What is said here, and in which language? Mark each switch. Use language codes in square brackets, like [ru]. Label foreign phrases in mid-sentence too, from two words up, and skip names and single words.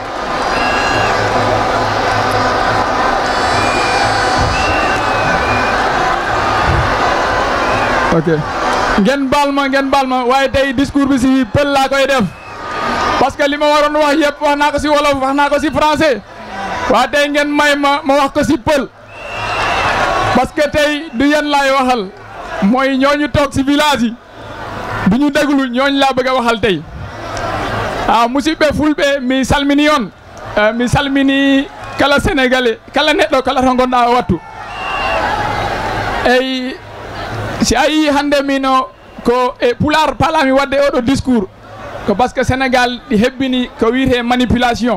[wo] ok ngeen baal ma waaye tey discours bi si pël laa koy def [fr] parce que [wo] li ma waroon wax yëpp wax naa ko si wolof wax naa ko si français. waa tey ngeen may ma wax ko si pël parce que tey du yéen laay waxal mooy ñooñu toog si village yi du ñu déglu ñooñu laa bëgg a waxal tey [ff] musidɓe fulɓe mi salmini on mi salmini kala sénégalais kala neɗɗo kala to gonɗa wattu eyi si a yii hannde mino ko e pular palami wadde oɗo discours ko [fr] par ce que [ff] sénégal ɗi hebbini ko wiyete manipulation.